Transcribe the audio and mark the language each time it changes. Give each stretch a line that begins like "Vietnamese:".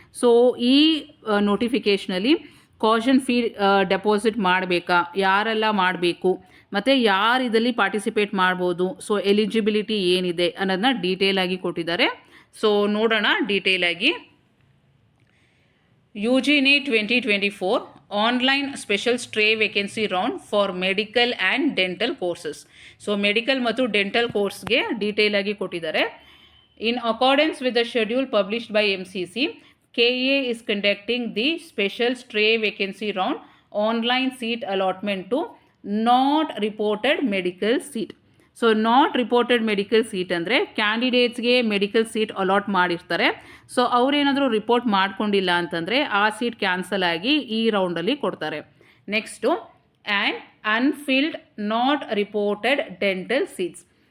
Kannada: So ಈ ನೋಟಿಫಿಕೇಷನಲ್ಲಿ caution fee deposit ಮಾಡಬೇಕಾ, ಯಾರೆಲ್ಲ ಮಾಡಬೇಕು, ಮತ್ತು ಯಾರು ಇದರಲ್ಲಿ ಪಾರ್ಟಿಸಿಪೇಟ್ ಮಾಡ್ಬೋದು, ಸೊ ಎಲಿಜಿಬಿಲಿಟಿ ಏನಿದೆ ಅನ್ನೋದನ್ನ ಡೀಟೇಲ್ ಆಗಿ ಕೊಟ್ಟಿದ್ದಾರೆ. ಸೊ ನೋಡೋಣ ಡೀಟೇಲ್ ಆಗಿ.
English: UGNET 2024 online special stray vacancy round for medical and dental courses.
Kannada: So medical ಮತ್ತು ಡೆಂಟಲ್ ಕೋರ್ಸ್ಗೆ ಡೀಟೇಲ್ ಆಗಿ ಕೊಟ್ಟಿದ್ದಾರೆ.
English: In accordance with the schedule published by MCC, KEA is conducting the special stray vacancy round online seat allotment to not reported medical seat.
Kannada: So not reported medical seat ಅಂದರೆ ಕ್ಯಾಂಡಿಡೇಟ್ಸ್ಗೆ medical seat allot ಮಾಡಿರ್ತಾರೆ. So ಅವರೇನಾದರೂ report ಮಾಡ್ಕೊಂಡಿಲ್ಲ ಅಂತಂದರೆ ಆ seat cancel ಆಗಿ ಈ ರೌಂಡಲ್ಲಿ ಕೊಡ್ತಾರೆ.
English: Next, and unfilled not reported dental seats.